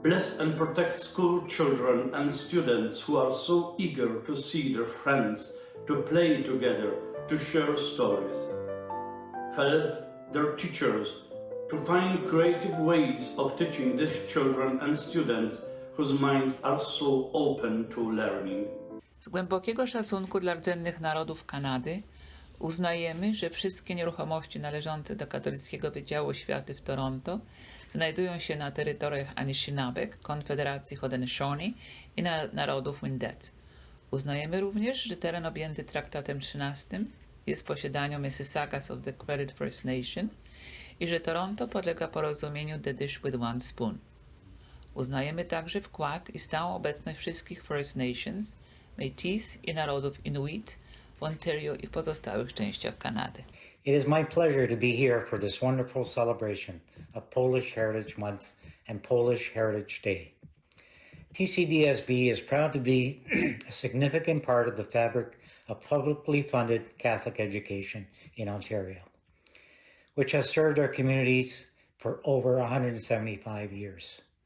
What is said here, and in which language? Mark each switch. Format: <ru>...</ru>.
<en>Bless and protect school children and students who are so eager to see their friends, to play together, to share stories. Help their teachers to find creative ways of teaching these children and students whose minds are so open to learning.</en> <pl>Z głębokiego szacunku dla rdzennych narodów Kanady uznajemy, że wszystkie nieruchomości należące do Katolickiego Wydziału Oświaty w Toronto znajdują się na terytoriach Anishinaabeg, Konfederacji Haudenosaunee i narodów Wendat. Uznajemy również, że teren objęty traktatem 13 jest w posiadaniu Mississaugas of the Credit First Nation i że Toronto podlega porozumieniu The Dish with One Spoon. Uznajemy także wkład i stałą obecność wszystkich First Nations, Métis i narodów Inuit w Ontario i w pozostałych częściach Kanady.</pl> <en>It is my pleasure to be here for this wonderful celebration of Polish Heritage Month and Polish Heritage Day. TCDSB is proud to be a significant part of the fabric of publicly funded Catholic education in Ontario, which has served our communities for over 175 years.</en>